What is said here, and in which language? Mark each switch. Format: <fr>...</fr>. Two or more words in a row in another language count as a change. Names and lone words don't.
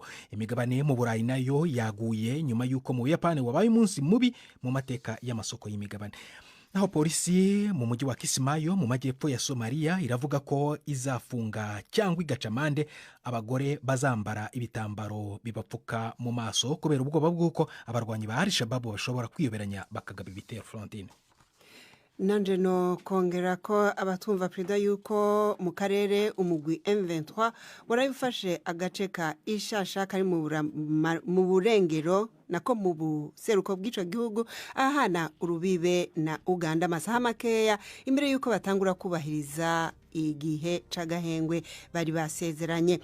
<rw>Imigabane mu Burayi nayo yaguye nyuma y'uko mu Buyapani wabaye umunsi mubi mu mateka y'amasoko y'imigabane. Naho polisi mu mujyi wa Kismayo mu majyepfo ya Somalia iravuga ko izafunga cyangwa igacamande abagore bazambara ibitambaro bibapfuka mu maso kubera ubwoba bw'uko abarwanyi ba Al-Shabaab bashobora kwiyoberanya bakagaba ibitero frontine.</rw> <rn>Nanje no kongera ko abatumva Prida yuko mu karere umugwi M23 warayifashe agace ka Ishasha kari mu burengero nako mu buseruko bw'ico gihugu ahana urubibe na Uganda, amasaha makeya imbere yuko batangura kubahiriza igihe c'agahengwe bari basezeranye.</rn>